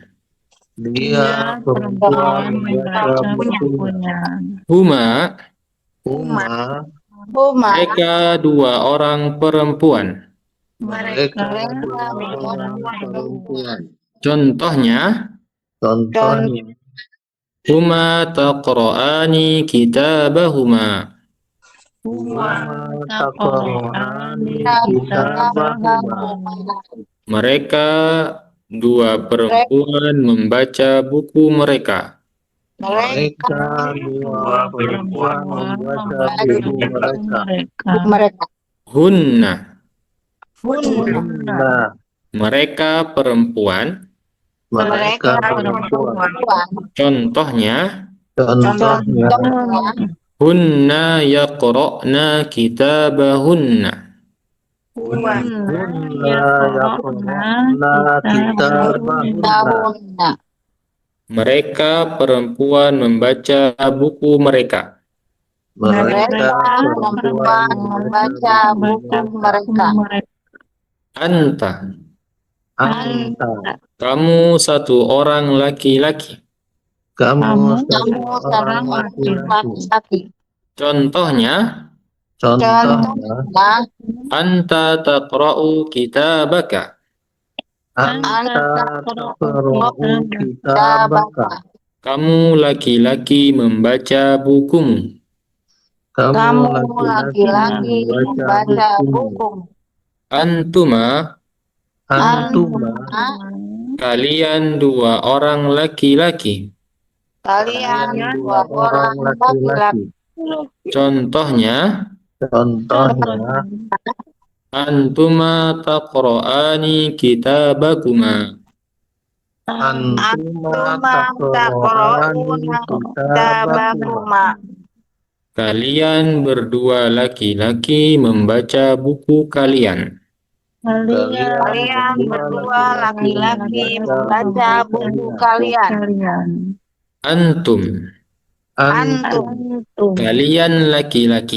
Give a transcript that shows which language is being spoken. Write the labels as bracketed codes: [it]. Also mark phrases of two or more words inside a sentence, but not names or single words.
[id] Dia perempuan membaca bukunya. [ar] Huma, Huma Huma, [id] mereka dua orang perempuan. mereka dua orang perempuan. Contohnya, Contohnya, [ar] هما تقرآن كتابهما. هما تقرآن كتابهما. [id] Mereka dua perempuan membaca buku mereka. Mereka dua perempuan membaca buku mereka. [ar] Hunna, Huna [id] mereka perempuan. mereka perempuan. Contohnya, Contohnya, [ar] هن يقرأن كتابهن. هن يقرأن كتابهن. [id] Mereka perempuan membaca buku mereka. Mereka perempuan membaca buku mereka. [ar] Anta, Anta, [id] kamu satu orang laki-laki. kamu satu orang laki-laki. Contohnya, Contohnya, [ar] أنت تقرأ كتابك. أنت تقرأ كتابك. [id] Kamu laki-laki membaca bukumu. Kamu laki-laki membaca buku. [ar] Antuma, Antuma, [id] kalian dua orang laki-laki. kalian dua orang laki-laki. Contohnya, Contohnya, [ar] أنتما تقرآن كتابكما. أنتما تقرآن كتابكما. [id] Kalian berdua laki-laki membaca buku kalian. Kalian berdua laki-laki membaca buku kalian. [ar] Antum. Antum. [id] Kalian laki-laki.